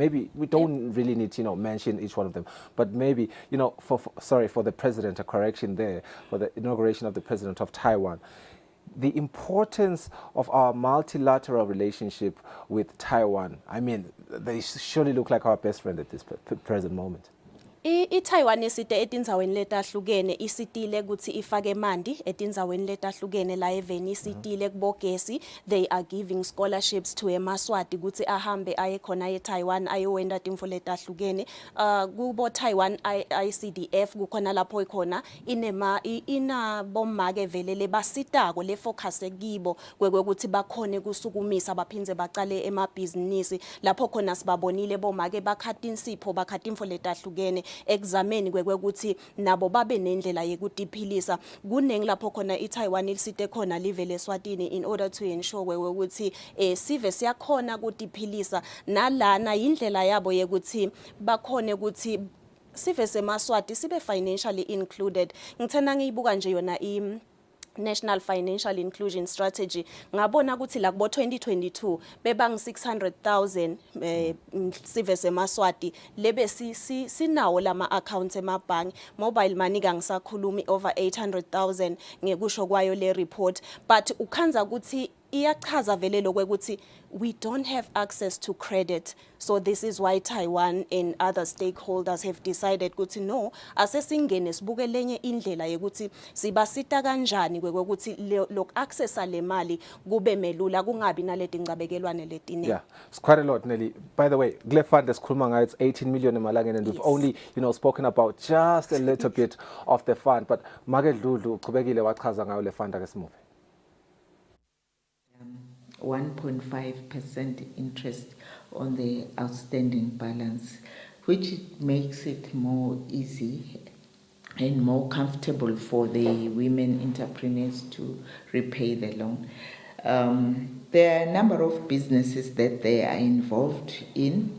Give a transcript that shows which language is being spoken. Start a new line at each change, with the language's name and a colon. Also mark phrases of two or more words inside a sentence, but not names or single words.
English: Maybe we don't really need to mention each one of them, but maybe for the president, a correction there, for the inauguration of the president of Taiwan. The importance of our multilateral relationship with Taiwan. I mean, they surely look like our best friend at this present moment.
Swati: I-Taiwan isite etinzaweni letahlukene isitile ukuthi ifake mandi etinzaweni letahlukene la eveni isitile kubogesi.
English: They are giving scholarships to
Swati: emaswati ukuthi ahambe aye khona eTaiwan ayowenda timfo letahlukene. Kubo Taiwan ICDF kukhona lapho ikhona ina bomake velele basitako le focus kibo kwekuthi bakhone kusukumisa baphinze baqale emabhizinisi lapho khona sibabonile bomake bakhathi insipho bakhathi imfo letahlukene exameni kwekuthi nabo babe nendlela yekutiphilisa. Kunengi lapho khona iTaiwan ilisite khona live leSwatini
English: in order to ensure
Swati: ukuthi sive siyakhona kutiphilisa nalana indlela yabo yekuthi bakhone ukuthi sive semaswati sibe
English: financially included.
Swati: Ngithanda ngiyibuka nje yona National Financial Inclusion Strategy ngabona ukuthi la kubo 2022 bebang 600,000 sive semaswati lebe sinawo lama accounts emabhangi.
English: Mobile money kangisakhulumi over 800,000
Swati: ngekusho kwayo le
English: report, but
Swati: ukhanza ukuthi iyachaza vele lokho ukuthi
English: we don't have access to credit. So this is why Taiwan and other stakeholders have decided
Swati: ukuthi no, asesingene sibuke lenye indlela yokuthi sibasita kanjani kwekokuthi lo accessa le mali kube melula kungabi naleti ngcabekelwane letine.
English: Yeah, it's quite a lot, Nelly. By the way, Gle Fund is it's 18 million in Malagan, and we've only, spoken about just a little bit of the fund.
Swati: But Magel Lulu, kubekile wachaza ngayo le fund akesimuve.
English: 1.5% interest on the outstanding balance, which makes it more easy and more comfortable for the women entrepreneurs to repay the loan. There are a number of businesses that they are involved in.